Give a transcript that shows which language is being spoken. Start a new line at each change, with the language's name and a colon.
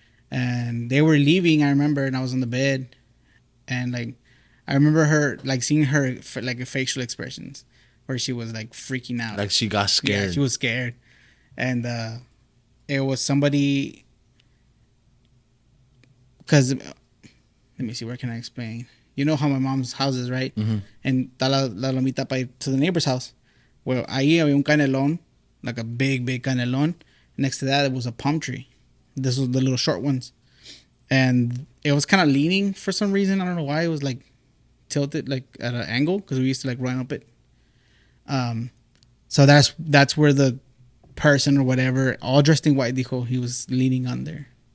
English: And they were leaving, I remember, and I was on the bed. And like, I remember her, like seeing her like facial expressions where she was like freaking out. Like she got scared. Yeah, she was scared. And it was somebody, because, let me see, where can I explain? You know how my mom's house is, right? Mm-hmm. And
Spanish: está la lomita para ir
English: to the neighbor's house. Well,
Spanish: ahí había un canelón,
English: like a big, big canelón. Next to that, it was a palm tree. This was the little short ones. And it was kind of leaning for some reason. I don't know why. It was like tilted like at an angle because we used to like run up it. So that's where the person or whatever, all dressed in white, dijo, he was leaning on there.